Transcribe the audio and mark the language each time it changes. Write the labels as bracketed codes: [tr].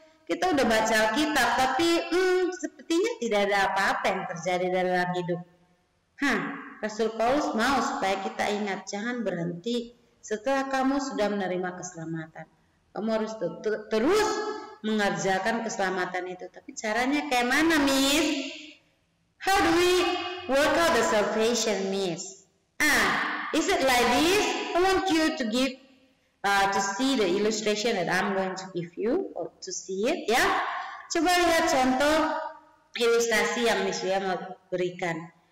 [id] Kita udah baca Alkitab, tapi sepertinya tidak ada apa-apa yang terjadi dalam hidup. Rasul Paulus mau supaya kita ingat, jangan berhenti setelah kamu sudah menerima keselamatan. Kamu harus terus mengerjakan keselamatan itu. Tapi caranya kayak mana, Miss? [en] How do we work out the salvation, Miss? Is it like this? I want you to give to see the illustration that I'm going to give you, or to see it, ya. [id] Coba lihat contoh ilustrasi yang Miss Lia mau berikan.